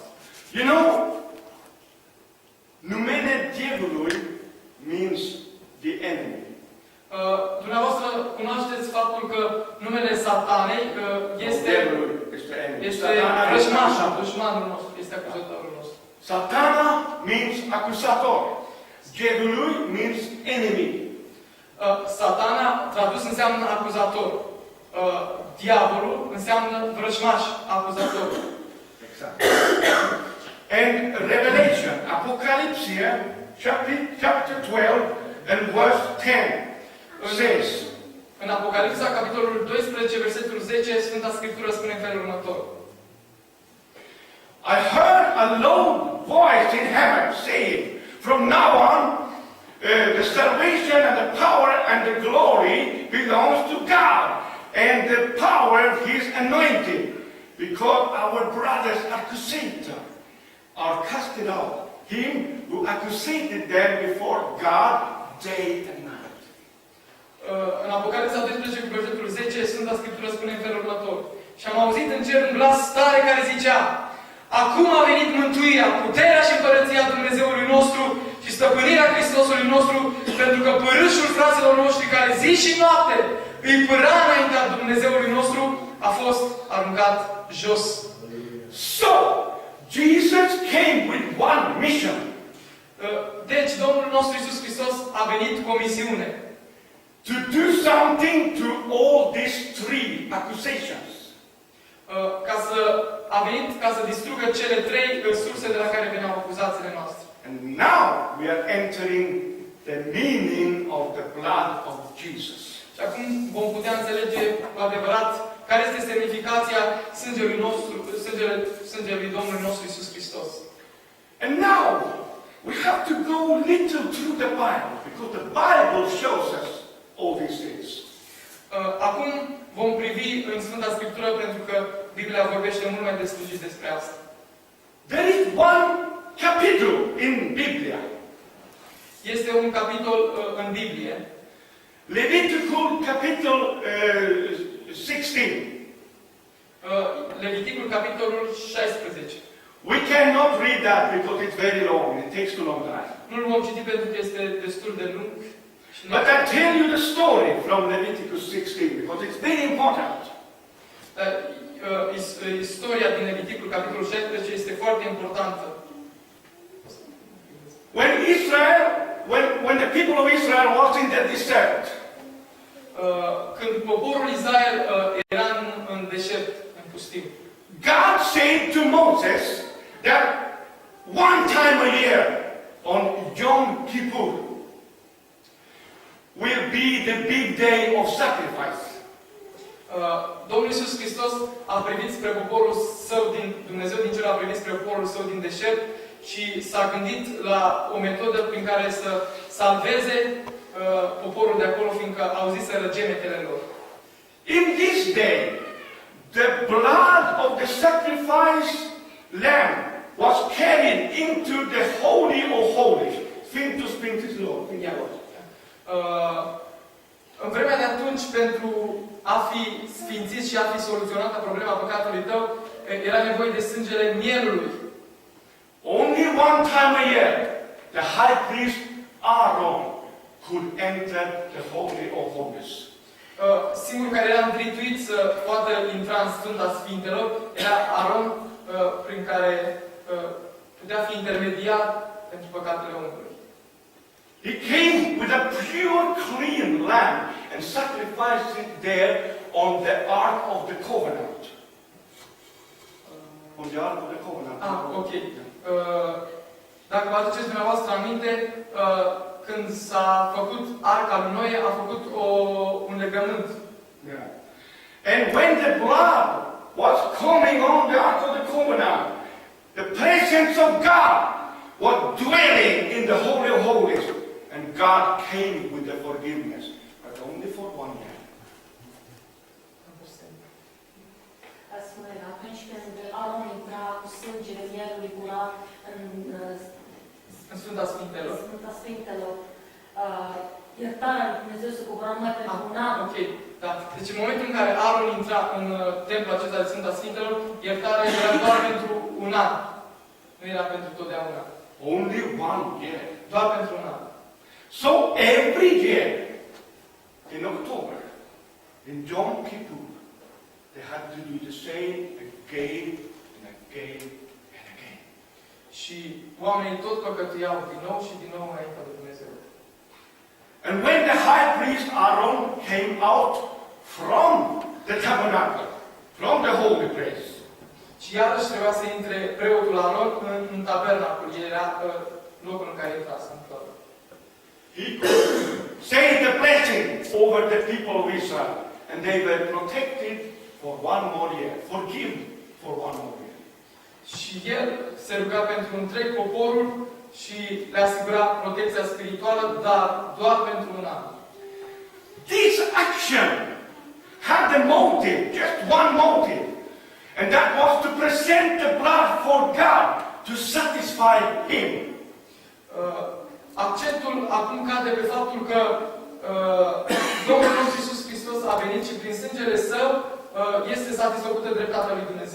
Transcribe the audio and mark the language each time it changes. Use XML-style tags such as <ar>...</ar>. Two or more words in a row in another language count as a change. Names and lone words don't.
<en>You know,</en> <ro>numele diavolului</ro> <en>means the enemy.</en> <ro>Dumneavoastră cunoașteți faptul că numele Satanei este dușmanul nostru, este acuzatorul nostru.</ro> <en>Satana means acusator. Diavolul means enemy.</en> <ro>Satana, tradus, înseamnă acuzator. Diavolul înseamnă vrăjmaș, acuzator. Exact.</ro> <en>And Revelation, Apocalypse, chapter 12 and verse 10 says,</en> <ro>în Apocalipsa, capitolul 12, versetul 10, Sfânta Scriptură spune în felul următor.</ro> <en>I heard a loud voice in heaven saying, from now on, the salvation and the power and the glory belongs to God, and the power of His anointed, because our brothers accusators are casted out. Him who accusated them before God day and night.</en> <ro>În Apocalipsa 12, cu versetul 10, Sfânta Scriptură spune în felul următor. Și am auzit în cer un glas tare care zicea, acum a venit mântuirea, puterea și împărăția Dumnezeului nostru și stăpânirea Hristosului nostru, pentru că părâșul fraților noștri care zi și noapte îi păra înaintea Dumnezeului nostru, a fost aruncat jos.</ro> <en>So, Jesus came with one mission.</en> <ro>Deci, Domnul nostru Iisus Hristos a venit cu o misiune.</ro> <en>To do something to all these three accusations.</en> <ro>A venit ca să distrugă cele trei surse de la care veneau acuzațiile noastre.</ro> <en>And now we are entering the meaning of the blood of Jesus.</en> <ro>Și acum vom putea înțelege cu adevărat care este semnificația sângelui Domnului nostru Iisus Hristos.</ro> <en>And now we have to go little through the Bible because the Bible shows us all these things.</en> <ro>Acum vom privi în Sfânta Scriptură pentru că Biblia vorbește mult mai deslujit despre asta.</ro> <en>There is one capitol in Biblia.</en> <ro>Este un capitol în Biblie. Leviticul capitol 16. Leviticul capitolul 16.</ro> <en>We cannot read that because it's very long and it takes too long time.</en> <ro>Nu-l vom citi pentru că este destul de lung.</ro> <en>But I tell you the story from Leviticus 16 because it's very important.</en> <ro>Istoria din Leviticul capitolul 16 este foarte importantă.</ro> <en>When the people of Israel was in the desert,</en> <ro>când poporul Israel era în deșert, în pustiu,</ro> <en>God said to Moses that one time a year on Yom Kippur will be the big day of sacrifice.</en> <ro>Domnul Iisus Hristos a privit spre poporul său Dumnezeu din cer a privit spre poporul său din deșert și s-a gândit la o metodă prin care să salveze poporul de acolo, fiindcă auziseră gemetele lor.</ro> <en>In this day, the blood of the sacrifice lamb was carried into the Holy of Holies.</en> <ro>Sfântul Sfântul Lord. În vremea de atunci, pentru a fi sfințit și a fi soluționată problema păcatului tău, era nevoie de sângele mielului.</ro> <en>Only one time a year, the high priest Aaron could enter the Holy of Holies.</en> <ro>Singurul care era întrituit să poată intra în Sfânta Sfintelor era Aaron, prin care putea fi intermediar pentru păcatele omului.</ro> <en>He came with a pure, clean lamb and sacrificed it there on the Ark of the Covenant. On the Ark of the Covenant. Ok.</en> <ro>Dacă vă aduceți dumneavoastră aminte, când s-a făcut Arca lui Noe, a făcut un legământ.</ro> <en>Yeah. And when the blood was coming on the Ark of the Covenant, the presence of God was dwelling in the Holy of Holies. And God came with the forgiveness, but only for 1 year.</en> <ro>Spune, atunci când Aron intra cu sângele mielului curat în Sfânta Sfintelor. Sfânta Sfintelor, iertarea lui Dumnezeu se cobora numai pentru un an. Ok, da. Deci în momentul în care Aron intra în templul acesta de Sfânta Sfintelor, iertarea era doar pentru un an. Nu era pentru totdeauna.</ro> <en>Only 1 year.</en> <ro>Doar pentru un an.</ro> <en>So every year, in October, in Yom Kippur, they had to do the same again and again and again.</en> <ro>Și oamenii tot păcătuiau din nou și din nou înaintea lui Dumnezeu.</ro> <en>And when the high priest Aaron came out from the tabernacle, from the holy place,</en> <ro>și iarăși trebuia să intre preotul Aron în tabernacul. Era locul în care intra Sfântul.</ro> <en>he could say the blessing over the people of Israel, and they were protected for 1 more year, forgiven for 1 more year.</en> <ro>Și el se ruga pentru întreg poporul și le asigura protecția spirituală, dar doar pentru un an.</ro> <en>This action had the motive, just one motive, and that was to present the blood for God to satisfy Him.</en> <ro>Accentul acum cade pe faptul că Domnul nostru Iisus Hristos a venit și prin sângele Său este satisfăcută dreptatea lui Dumnezeu.</ro>